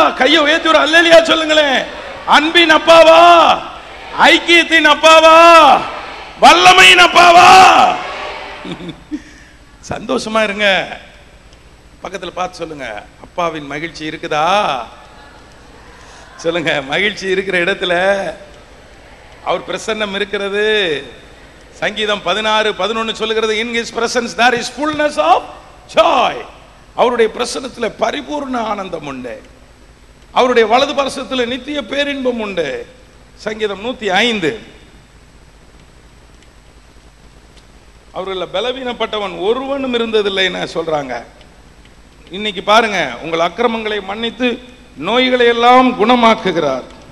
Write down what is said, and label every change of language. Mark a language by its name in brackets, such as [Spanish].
[Tamil] கையை உயர்த்தி ஒரு அல்லேலியா சொல்லுங்களேன். அன்பின் அப்பாவா, ஐக்கியத்தின் அப்பாவா, வல்லமையின் அப்பாவா? சந்தோஷமா இருங்க. பக்கத்துல பார்த்து சொல்லுங்க, அப்பாவின் மகிழ்ச்சி இருக்குதா? சொல்லுங்க. மகிழ்ச்சி இருக்கிற இடத்துல அவர் பிரசன்னம் இருக்கிறது. சங்கீதம் 16:11 சொல்லுகிறது, [English] in his presence there is fullness of joy. [Tamil] அவருடைய பிரசன்னத்தில் பரிபூர்ண ஆனந்தம் உண்டு. அவருடைய வலது பரிசத்தில் நித்திய பேரின்பம் உண்டு. சங்கீதம் 105. அவர்கள் பலவீனப்பட்டவன் ஒருவனும் இருந்ததில்லைன்னு சொல்றாங்க. இன்னைக்கு பாருங்க, உங்கள் அக்கிரமங்களை மன்னித்து நோய்களை எல்லாம் குணமாக்குகிறார்.